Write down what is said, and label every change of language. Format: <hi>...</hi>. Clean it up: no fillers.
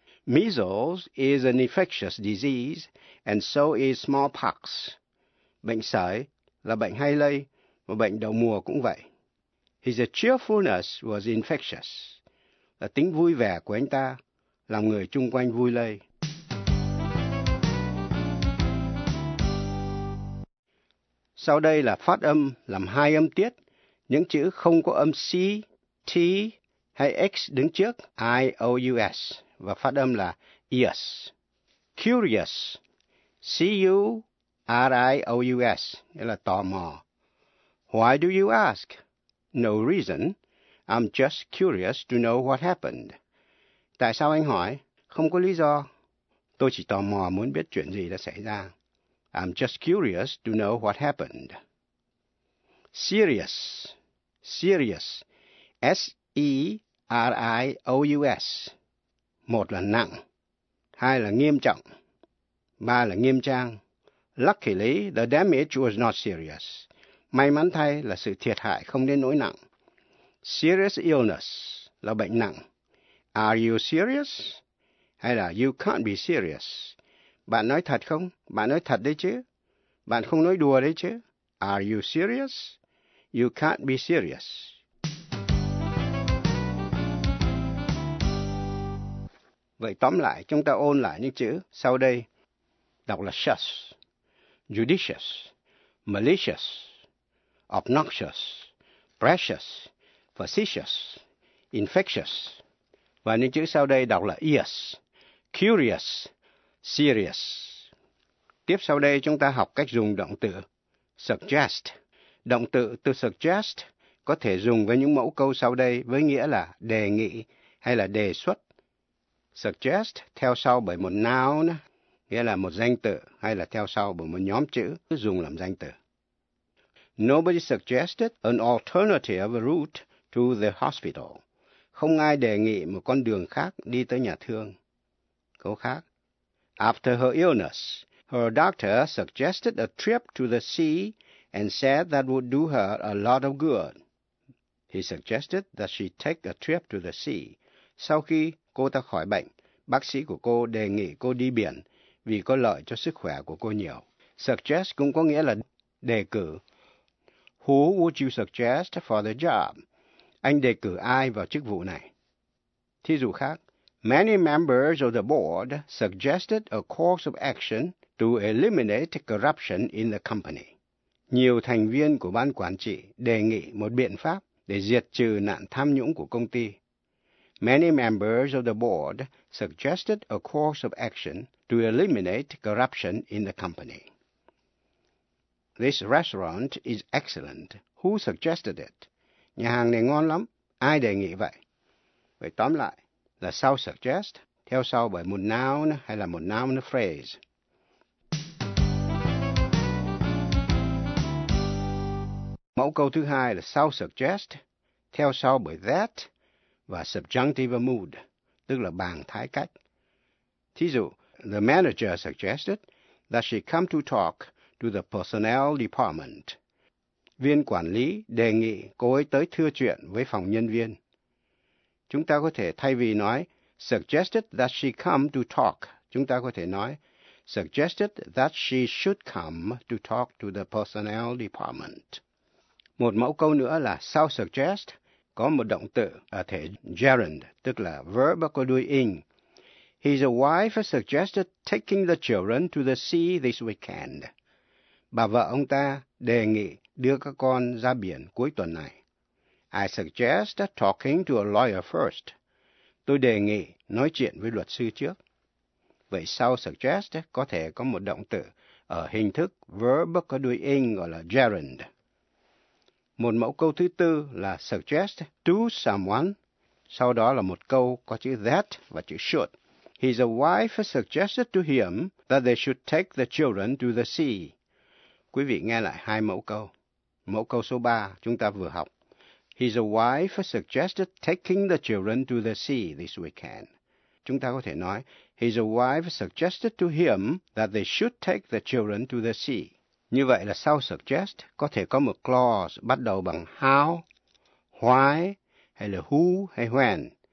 <en>Measles is an infectious disease, and so is smallpox.</en> <vi>Bệnh sởi là bệnh hay lây, và bệnh đầu mùa cũng vậy.</vi> <en>His cheerfulness was infectious.</en> <vi>Là tính vui vẻ của anh ta, làm người chung quanh vui lây. Sau đây là phát âm làm hai âm tiết, những chữ không có âm C, T hay X đứng trước, I-O-U-S, và phát âm là ears. Curious, C-U-R-I-O-U-S, nghĩa là tò mò.</vi> <en>Why do you ask? No reason, I'm just curious to know what happened.</en> <vi>Tại sao anh hỏi? Không có lý do. Tôi chỉ tò mò muốn biết chuyện gì đã xảy ra.</vi> <en>I'm just curious to know what happened.</en> <vi>Serious. Serious. S-E-R-I-O-U-S. Một là nặng. Hai là nghiêm trọng. Ba là nghiêm trang.</vi> <en>Luckily, the damage was not serious.</en> <vi>May mắn thay là sự thiệt hại không đến nỗi nặng.</vi> <en>Serious illness</en> <vi>là bệnh nặng.</vi> <en>Are you serious?</en> <vi>Hay là</vi> <en>you can't be serious?</en> <vi>Bạn nói thật không? Bạn nói thật đấy chứ? Bạn không nói đùa đấy chứ?</vi> <en>Are you serious? You can't be serious.</en> <vi>Vậy tóm lại, chúng ta ôn lại những chữ sau đây. Đọc là shush, judicious, malicious, obnoxious, precious, facetious, infectious. Và những chữ sau đây đọc là ears, curious, serious. Tiếp sau đây chúng ta học cách dùng động từ suggest. Động từ to suggest có thể dùng với những mẫu câu sau đây với nghĩa là đề nghị hay là đề xuất. Suggest theo sau bởi một noun, nghĩa là một danh từ, hay là theo sau bởi một nhóm chữ, cứ dùng làm danh từ.</vi> <en>Nobody suggested an alternative route to the hospital.</en> <vi>Không ai đề nghị một con đường khác đi tới nhà thương. Câu khác.</vi> <en>After her illness, her doctor suggested a trip to the sea and said that would do her a lot of good. He suggested that she take a trip to the sea.</en> <vi>Sau khi cô ta khỏi bệnh, bác sĩ của cô đề nghị cô đi biển vì có lợi cho sức khỏe của cô nhiều. Suggest cũng có nghĩa là đề cử.</vi> <en>Who would you suggest for the job?</en> <vi>Anh đề cử ai vào chức vụ này? Thí dụ khác.</vi> <en>Many members of the board suggested a course of action to eliminate corruption in the company.</en> <vi>Nhiều thành viên của ban quản trị đề nghị một biện pháp để diệt trừ nạn tham nhũng của công ty. Many members of the board suggested a course of action to eliminate corruption in the company.</vi> <en>This restaurant is excellent. Who suggested it?</en> <vi>Nhà hàng này ngon lắm. Ai đề nghị vậy? Vậy tóm lại là sau suggest, theo sau bởi một noun hay là một noun phrase. Mẫu câu thứ hai là sau suggest, theo sau bởi that và subjunctive mood, tức là bằng thái cách. Thí dụ,</vi> <en>the manager suggested that she come to talk to the personnel department.</en> <vi>Viên quản lý đề nghị cô ấy tới thưa chuyện với phòng nhân viên. Chúng ta có thể thay vì nói</vi> <en>suggested that she come to talk,</en> <vi>chúng ta có thể nói</vi> <en>suggested that she should come to talk to the personnel department.</en> <vi>Một mẫu câu nữa là sau suggest có một động từ ở thể gerund, tức là verb có đuôi ing.</vi> <en>His wife suggested taking the children to the sea this weekend.</en> <vi>Bà vợ ông ta đề nghị đưa các con ra biển cuối tuần này.</vi> <en>I suggest talking to a lawyer first.</en> <vi>Tôi đề nghị nói chuyện với luật sư trước. Vậy sau suggest có thể có một động từ ở hình thức verb có đuôi ing gọi là gerund. Một mẫu câu thứ tư là suggest to someone. Sau đó là một câu có chữ that và chữ should.</vi> <en>His wife suggested to him that they should take the children to the sea.</en> <vi>Quý vị nghe lại hai mẫu câu. Mẫu câu số ba chúng ta vừa học.</vi> <en>His wife suggested taking the children to the sea this weekend.</en> <vi>Chúng ta có thể nói,</vi> <en>his wife suggested to him that they should take the children to the sea.</en> <vi>Như vậy là sau suggest có thể có một clause bắt đầu bằng how, why, hay là who, hay when.</vi>